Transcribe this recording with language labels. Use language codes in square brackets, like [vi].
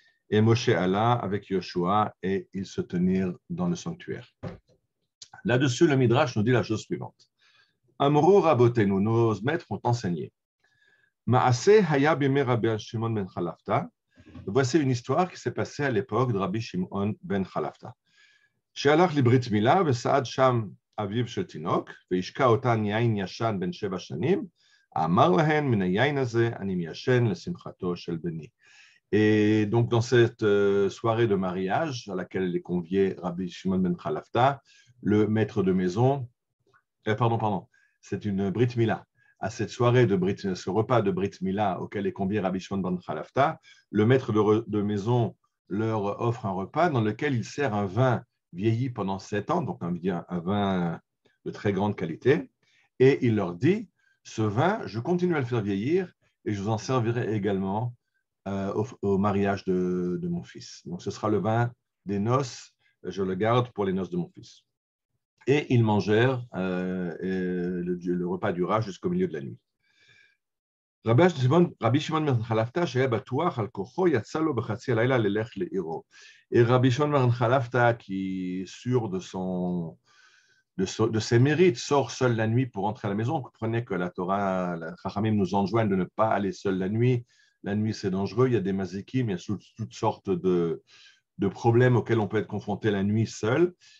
[fr] Et Moshe alla avec Yoshua et ils se tenirent dans le sanctuaire. Là-dessus, le Midrash nous dit la chose suivante. [he] Amrou Rabotenu, [fr] nos maîtres ont enseigné. [he] Maaseh haya bimei Rabbi Shimon ben Chalafta. [fr] Voici une histoire qui s'est passée à l'époque de Rabbi Shimon ben Chalafta. [he] שהלך לברית מילה וסעד שם אביו של תינוק והשקע אותן יין ישן בן 7 שנים, אמר להן מן היין הזה אני מיישן לשמחתו של בני. [fr] Et donc dans cette soirée de mariage à laquelle est convié Rabbi Shimon ben Chalafta, le maître de maison, c'est une Brit Mila. À cette soirée ce repas de Brit Mila auquel est convié Rabbi Shimon ben Chalafta, le maître de maison leur offre un repas dans lequel il sert un vin vieilli pendant 7 ans, donc un vin de très grande qualité, et il leur dit, ce vin, je continue à le faire vieillir et je vous en servirai également au mariage de mon fils. Donc ce sera le vin des noces, je le garde pour les noces de mon fils. Et ils mangèrent, le repas dura jusqu'au milieu de la nuit. [he] Rabbi Shimon ben Chalafta, שהיה בטוח על כוחו, יצא לו בחצי הלילה ללך לעירו. [fr] Et Rabbi Shimon ben Chalafta, qui sûr de ses mérites, sort seul la nuit pour rentrer à la maison. Vous comprenez que la Torah, la Chachamim nous enjoignent de ne pas aller seul la nuit. La nuit, c'est dangereux. Il y a des mazikim, il y a toutes sortes de problèmes auxquels on peut être confronté la nuit seul.